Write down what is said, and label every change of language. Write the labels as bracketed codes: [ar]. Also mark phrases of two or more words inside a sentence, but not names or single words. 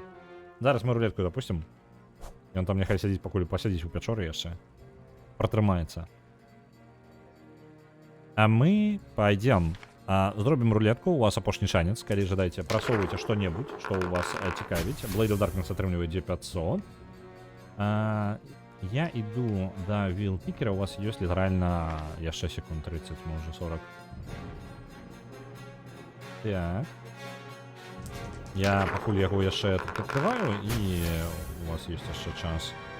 [be] Зараз мы рулетку запустим. Ён там няхай сядзіць, пакуль пасядзіць у пячоры яшчэ. Пратрымаецца. А мы пойдем. Зробім рулетку. У вас апошні шанец. Калі жадаеце, прасоўвайце што-небудзь, што у вас цікавіць. Blade of Darkness атрымлівае D500. [ru] Я иду до вилл-пикера. [be] У вас ёсць літаральна яшчэ секунд 30, можа 40. Так. Я пакуль яго яшчэ тут адкрываю, і у вас ёсць яшчэ час.